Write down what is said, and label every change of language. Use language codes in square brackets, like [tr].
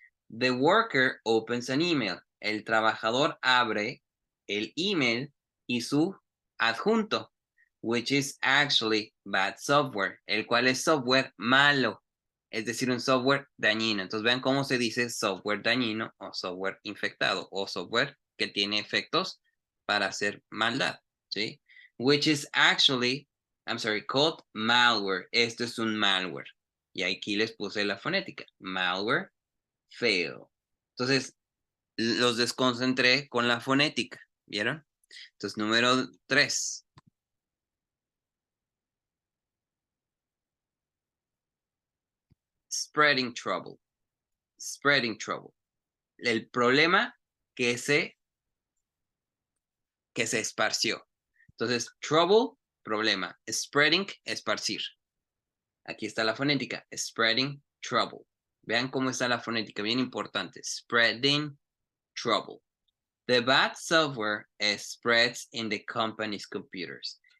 [en] The worker opens an email. [es] El trabajador abre el email y su adjunto, [en] which is actually bad software, [es] el cual es software malo, es decir, un software dañino. Entonces vean cómo se dice software dañino o software infectado o software que tiene efectos para hacer maldad, ¿sí? [en] Which is actually, called malware. [es] Esto es un malware. Y aquí les puse la fonética. Malware, fail. Entonces, los desconcentré con la fonética, ¿vieron? Entonces, número 3. [en] Spreading trouble. Spreading trouble. [es] El problema que se esparció. Entonces, trouble, problema. Spreading, esparcir. Aquí está la fonética. [en] Spreading trouble. [es] Vean cómo está la fonética, bien importante. [en] Spreading trouble. The bad software spreads in the company's computers.